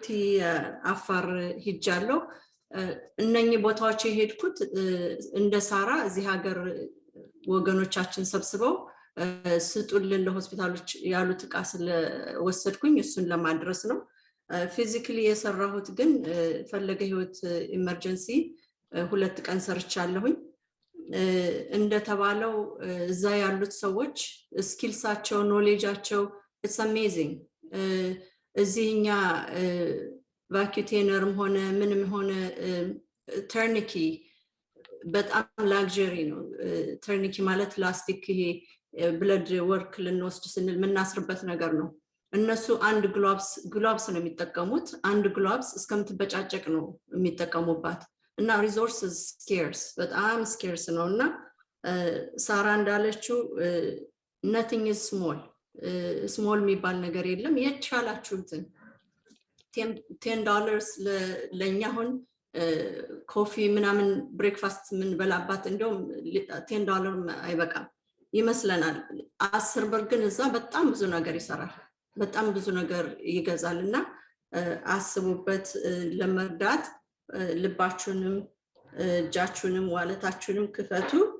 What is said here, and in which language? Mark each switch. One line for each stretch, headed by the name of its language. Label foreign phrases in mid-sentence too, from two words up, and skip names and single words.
Amharic: አፋር ሄጃለሁ እነኚህ ቦታዎች የሄድኩት እንደ ሳራ እዚህ ሀገር ወገኖቻችን ሰብስበው ስጡልን ለሆስፒታሎች ያሉት ዕቃ ስለወሰድኩኝ እሱን ለማድረስ ነው ፊዚካሊ የሰራሁት ግን ፈለገ ህይወት ኢመርጀንሲ 2 ቀን ሰርቻለሁኝ እንደተባለው እዛ ያሉት ሰዎች ስኪልሳቸው ኖሌጃቸው it's amazing እዚህኛ ቫኪዩቴነርም ሆነ ምንም ሆነ ተርኒኪ በጣም ላግዠሪ ነው ተርኒኪ ማለት ላስቲክ ይሄ
English: blood work
Amharic: ልንወስድ ስንል ምናስርበት ነገር ነው እነሱ አንድ ግሎቭስ ነው የሚጠቀሙት አንድ ግሎቭስ እስከምትበጫጨቅ ነው የሚጠቀሙባት እና
English: resources scarce
Amharic: በጣም ስኬርስ ነውና ሳራ እንዳለችው
English: nothing is small
Amharic: የሚባል ነገር የለም የቻላችሁትን $10 ለኛ አሁን ኮፊ ምናምን ብሬክፋስት ምን በላባት እንደውም $10 አይበቃም ይመስለናል 10 ብር ግን እዛ በጣም ብዙ ነገር ይሰራል በጣም ብዙ ነገር ይገዛልና አስቡበት ለመርዳት ልባችሁንም እጃችሁንም ዋለታችሁንም ክፈቱ